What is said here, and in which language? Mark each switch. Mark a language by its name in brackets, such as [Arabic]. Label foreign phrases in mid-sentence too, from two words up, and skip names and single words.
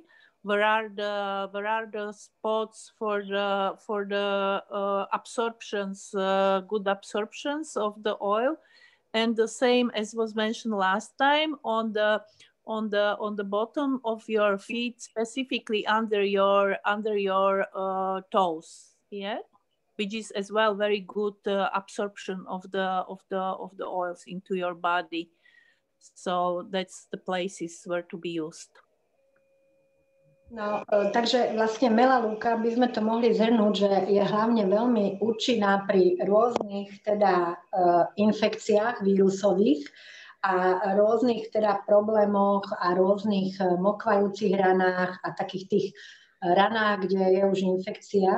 [English] Where are the spots for the absorptions, good absorptions of the oil, and the same as was mentioned last time on the bottom of your feet, specifically under your toes, yeah, which is as well very good absorption of the oils into your body. So that's the places where to be used. [Slovak] No, takže vlastne melalúka by sme to mohli zhrnúť, že je hlavne veľmi účinná pri rôznych teda infekciách vírusových a rôznych teda problémoch a rôznych mokvajúcich ranách a takých tých ranách, kde je už infekcia.